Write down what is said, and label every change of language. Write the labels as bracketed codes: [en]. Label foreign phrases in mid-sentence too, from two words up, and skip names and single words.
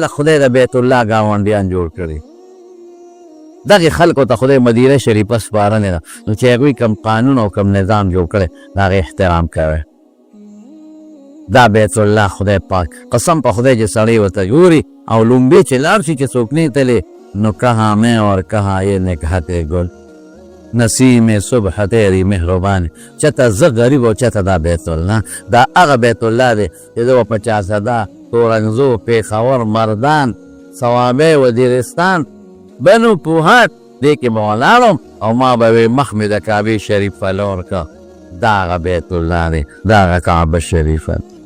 [ps] دقه کله خدای د بیت الله ګاونډیان جوړ کړي دغه خلکو ته خدای مدینه شریفه سپارلې ده نو چې هغوی کوم قانون او کوم نظام جوړ کړی د هغې احترام کوئ. دا بیت الله خدای پاک قسم په خدای چې سړی ورته ګوري او لومبې چې لاړ شي چې څوک نه تللی نو [ur] کہاں میں اور کہاں یہ نکہت گل نسیم صبح تیری مهربان [ps] چته زه غریب او چته دا بیت الله دا هغه بیت الله دی چې د 50 تورنزو پیښور مردان صوابع وزیرستان بنو پوهات دې کې به ولاړم او ما به مخ مې د کعبې شریف لور کا دا هغه بیت الله دی دا هغه کعبه شریفه